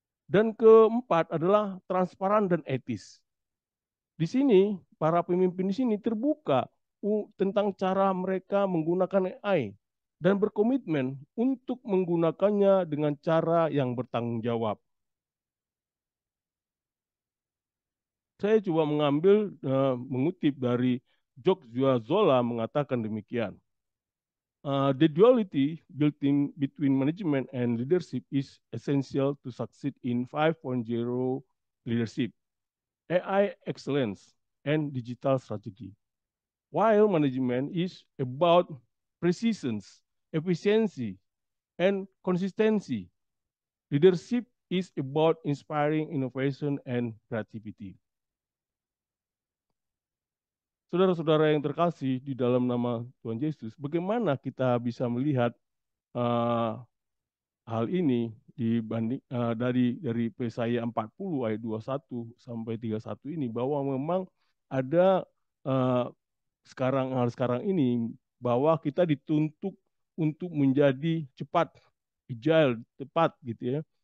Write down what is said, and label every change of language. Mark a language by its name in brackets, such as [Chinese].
[Indonesian] Dan keempat adalah transparan dan etis. Di sini, para pemimpin di sini terbuka tentang cara mereka menggunakan AI dan berkomitmen untuk menggunakannya dengan cara yang bertanggung jawab. Saya coba mengutip dari George Zola mengatakan demikian. [English] The duality built in between management and leadership is essential to succeed in 5.0 leadership, AI excellence, and digital strategy. While management is about precision, efficiency, and consistency, leadership is about inspiring innovation and creativity. [Indonesian] Saudara-saudara yang terkasih di dalam nama Tuhan Yesus, bagaimana kita bisa melihat uh, hal ini dari Yesaya 40 ayat 21 sampai 31 ini, bahwa memang ada uh, sekarang ini bahwa kita dituntut untuk menjadi cepat, agile, tepat gitu ya.